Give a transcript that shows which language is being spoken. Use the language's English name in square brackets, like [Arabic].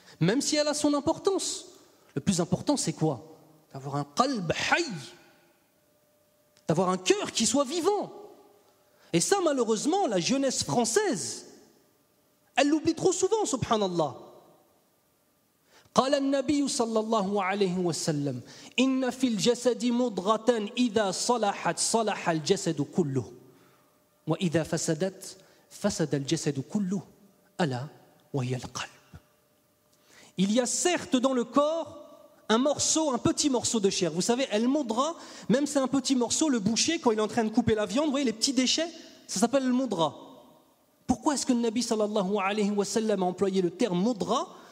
[French] Même si elle a son importance. Le plus important c'est quoi? D'avoir un [Arabic] qalb hayy. [French] D'avoir un cœur qui soit vivant. Et ça malheureusement, la jeunesse française, elle l'oublie trop souvent, subhanallah. [Arabic] قال النبي صلى الله عليه وسلم إن في الجسد مضغة إذا صلحت صلح الجسد كله وإذا فسدت فسد الجسد كله ألا وهي القلب. [French] Il y a certes dans le corps un petit morceau de chair. Vous savez, el mudra, même c'est un petit morceau, le boucher, quand il est en train de couper la viande, vous voyez les petits déchets, ça s'appelle le mudra. Pourquoi est-ce que le Nabi sallallahu alayhi wa sallam a employé le terme mudra?